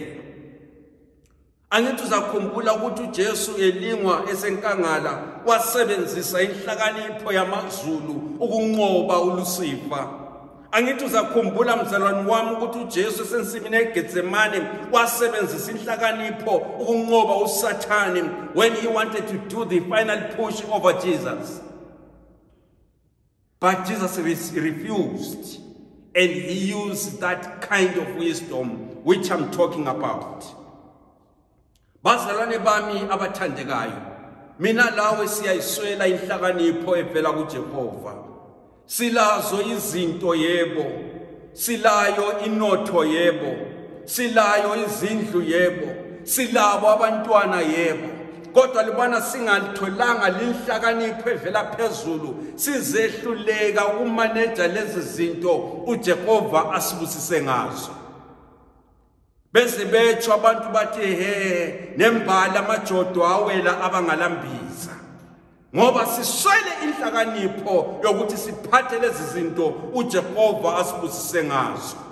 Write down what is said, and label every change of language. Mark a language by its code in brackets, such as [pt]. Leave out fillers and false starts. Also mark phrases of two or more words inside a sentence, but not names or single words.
[nd] Angithi uzakhumbula ukuthi uJesu elingwa esenkangala wasebenzisa inhlakanipho yamaZulu ukunqoba uLucifer. Angithi uzakhumbula mzalwane wami ukuthi uJesu esensimini eGetsemane wasebenzisa inhlakanipho ukunqoba uSathane [en] when he wanted to do the final push over Jesus. But Jesus refused, and he used that kind of wisdom which I'm talking about. [nd] Bazalwane bami abathandekayo, mina lawe siyayiswela inhlakanipho evela kuJehova. Silazo izinto yebo, silayo inotho yebo, silayo izindlu yebo, silabo abantwana yebo. Kodwa libona singalitholanga linhlakanipho evela phezulu sizehluleka ukumanage lezi zinto uJehova asibusise ngazo. Bese bethu abantu bathi nembala amajodo awela abangalambiza. Ngoba siswele inhlakanipho yokuthi siphathe lezi zinto uJehova asibusise ngazo.